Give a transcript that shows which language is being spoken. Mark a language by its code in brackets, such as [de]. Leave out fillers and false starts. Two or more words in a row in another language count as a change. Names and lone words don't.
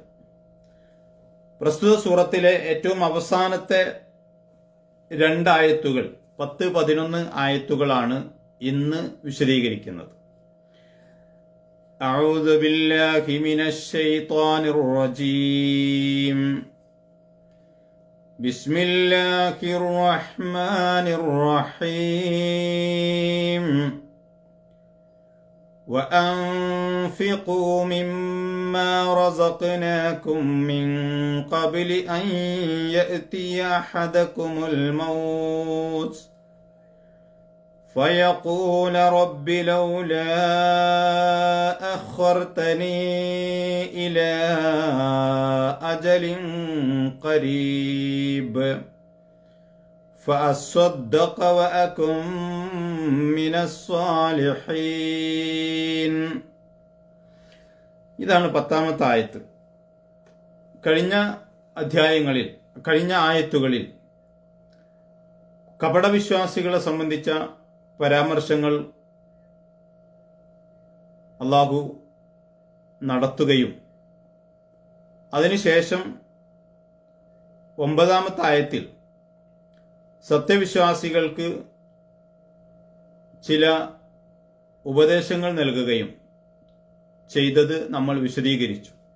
[ml] പ്രസ്തുത സൂറത്തിലെ ഏറ്റവും അവസാനത്തെ 2 ആയത്തുകൾ 10-11 ആയത്തുകളാണ് ഇന്ന് വിശദീകരിക്കുന്നത്. [ar] أعوذ بالله من الشيطان الرجيم. بسم الله الرحمن الرحيم. وأنفقوا مما رزقناكم من قبل أن يأتي أحدكم الموت فيقول رب لولا أخرتني إلى أجل قريب فأصدق وأكن من الصالحين. [ml] ഇതാണ് 10-ാമത്തെ ആയത്ത്. കഴിഞ്ഞ ആയത്തുകളിൽ കപടവിശ്വാസികളെ സംബന്ധിച്ച പരാമർശങ്ങൾ അള്ളാഹു നടത്തുകയും അതിനുശേഷം 9-ാമത്തെ ആയത്തിൽ സത്യവിശ്വാസികൾക്ക് ചില ഉപദേശങ്ങൾ നൽകുകയും ചെയ്തത് നമ്മൾ വിശദീകരിച്ചു.